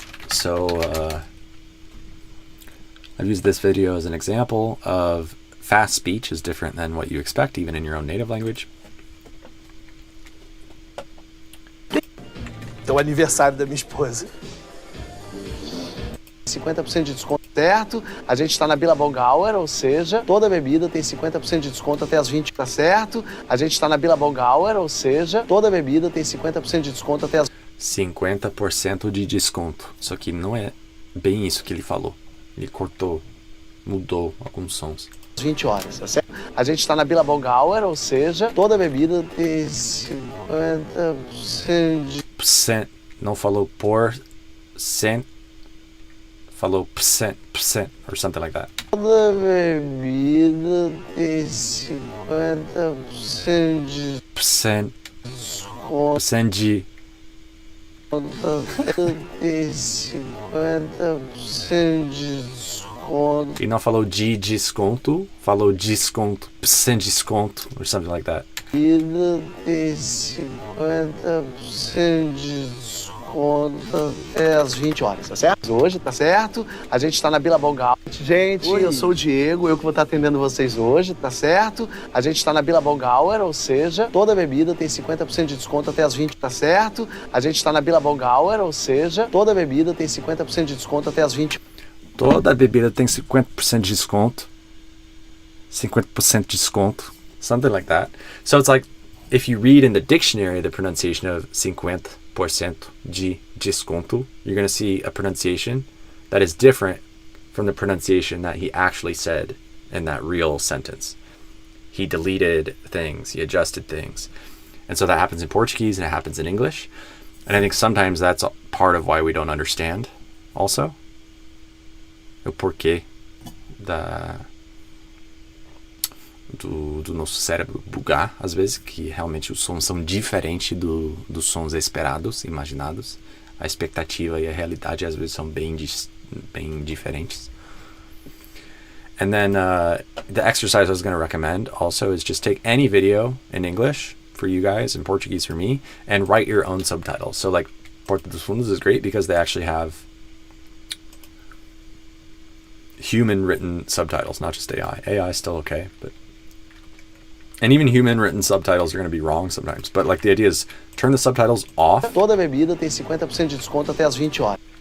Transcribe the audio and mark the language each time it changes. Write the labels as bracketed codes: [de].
[en] So I've used this video as an example of fast speech is different than what you expect, even in your own native language. [pt] o aniversário da minha esposa. 50% de desconto, certo? A gente está na Billabong Hour, ou seja, toda bebida tem 50% de desconto até as 20, tá certo? A gente está na Billabong Hour, ou seja, toda bebida tem 50% de desconto até as 50% de desconto. Só que não é bem isso que ele falou. Ele cortou, mudou alguns sons. 20 horas, tá certo? A gente está na Billabong Hour, ou seja, toda bebida tem 50% de... Não falou por cent. Falou [en] percent, or something like that. [pt] Toda bebida tem 50% de... Percent de... Tem 50% de desconto. E não falou de desconto, falou desconto, percent desconto, [en] or something like that. [pt] Bebida tem 50% de desconto até as 20 horas, tá certo? Hoje, tá certo? A gente está na Billabong Hour. Gente, eu sou o Diego, eu que vou estar atendendo vocês hoje, tá certo? A gente está na Billabong Hour, ou seja, toda bebida tem 50% de desconto até as 20, tá certo? A gente está na Billabong Hour, ou seja, toda bebida tem 50% de desconto até as 20. Toda bebida tem 50% de desconto. 50% de desconto. [en] Something like that. So it's like, if you read in the dictionary the pronunciation of 50% de desconto, you're going to see a pronunciation that is different from the pronunciation that he actually said in that real sentence. He deleted things, he adjusted things. And so that happens in Portuguese and it happens in English. And I think sometimes that's part of why we don't understand also. [pt] O porquê do nosso cérebro bugar, às vezes, que realmente os sons são diferentes dos sons esperados, imaginados. A expectativa e a realidade, às vezes, são bem diferentes. [en] And then the exercise I was going to recommend also is just take any video in English for you guys and Portuguese for me and write your own subtitles. So like Porta dos Fundos is great because they actually have human written subtitles, not just AI. AI is still okay, but and even human written subtitles are going to be wrong sometimes. But like the idea is turn the subtitles off. [pt] Toda bebida tem 50% de desconto até as 20 horas.